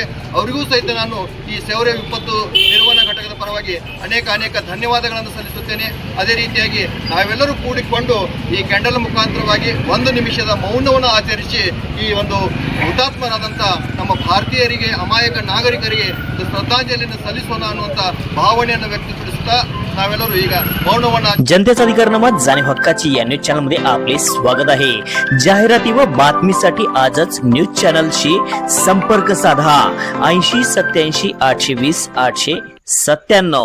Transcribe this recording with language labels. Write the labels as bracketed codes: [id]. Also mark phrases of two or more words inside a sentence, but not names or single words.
[kn] ಅವರಿಗೂ ಸಹಿತ ನಾನು ಈ ಶೌರ್ಯ ವಿಪತ್ತು ನಿರ್ವಹಣಾ ಘಟಕದ ಪರವಾಗಿ ಅನೇಕ ಧನ್ಯವಾದಗಳನ್ನು ಸಲ್ಲಿಸುತ್ತೇನೆ। ಅದೇ ರೀತಿಯಾಗಿ ನಾವೆಲ್ಲರೂ ಕೂಡಿಕೊಂಡು ಈ ಕ್ಯಾಂಡಲ್ ಮುಖಾಂತರವಾಗಿ 1 ನಿಮಿಷದ ಮೌನವನ್ನು ಆಚರಿಸಿ ಈ ಒಂದು ಹುತಾತ್ಮರಾದಂಥ ನಮ್ಮ ಭಾರತೀಯರಿಗೆ, ಅಮಾಯಕ ನಾಗರಿಕರಿಗೆ ಶ್ರದ್ಧಾಂಜಲಿಯನ್ನು ಸಲ್ಲಿಸೋಣ ಅನ್ನುವಂಥ ಭಾವನೆಯನ್ನು ವ್ಯಕ್ತಪಡಿಸುತ್ತಾ ನಾವೆಲ್ಲರೂ ಈಗ ಮೌನವನ್ನ [mr] जनतेचा अधिकारनामा जाणीव हक्काची या न्यूज चॅनल मध्ये आपले स्वागत आहे। जाहिराती व बातमीसाठी आजच न्यूज चॅनलशी संपर्क साधा 80 87 820 897।